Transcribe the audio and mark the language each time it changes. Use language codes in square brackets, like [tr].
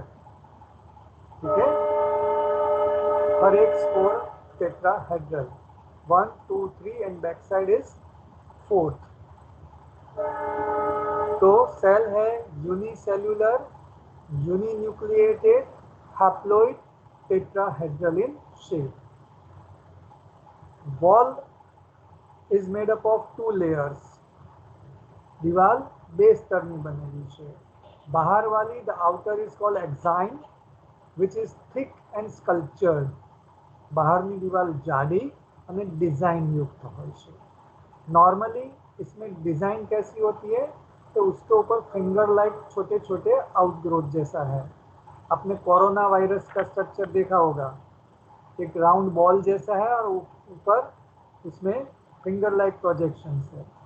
[hi] ठीक है, हर एक spore tetrahedral, 1 2 3 and back side is 4th। तो सेल है unicellular, uninucleated, haploid, tetrahedral in shape. [en] wall is made up of 2 layers, [gu] दीवार બે સ્તરની બનેલી છે। બહાર વાલી [en] the outer is called exine which is thick and sculptured, [gu] બહારની દીવાલ જાડી અને डिजाइन युक्त હોય છે। [hi] नॉर्मली इसमें डिजाइन कैसी होती है तो उसके ऊपर फिंगर लाइक छोटे छोटे आउटग्रोथ जैसा है। आपने कोरोना वायरस का स्ट्रक्चर देखा होगा, एक राउंड बॉल जैसा है और ऊपर उसमें फिंगर लाइक प्रोजेक्शंस है।